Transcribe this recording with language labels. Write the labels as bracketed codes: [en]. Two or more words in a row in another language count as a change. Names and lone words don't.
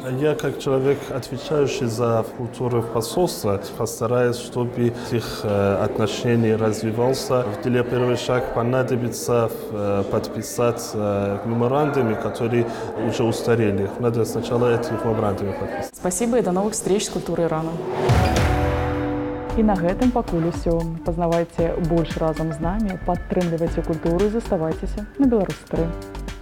[ru] Я, как человек, отвечающий за культуру посольства, постараюсь, чтобы их отношения развивался. Для первого шага понадобится подписать меморандумы, которые уже устарели. Надо сначала эти меморандумы подписать. Спасибо и до новых встреч с культурой Ирана. [be] І на гэтым пакуль усё. Пазнавайце больш разам з намі, падтрымлівайце культуру і заставайцеся на Беларусь 3.